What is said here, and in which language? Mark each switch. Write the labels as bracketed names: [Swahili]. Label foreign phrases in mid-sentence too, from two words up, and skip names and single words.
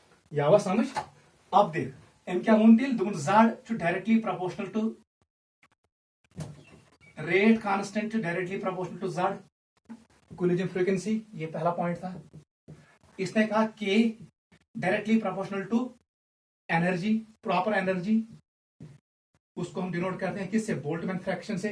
[Hindi] यह समझ अब देख एम क्या वोन तेल दोपन z [English] directly proportional to rate constant directly proportional to z collision frequency, [Hindi] ये पहला पॉइंट था। इसने कहा k [English] directly proportional to energy, proper energy, [Hindi] उसको हम डिनोट करते हैं किससे, [English] Boltzmann fraction [Hindi] से।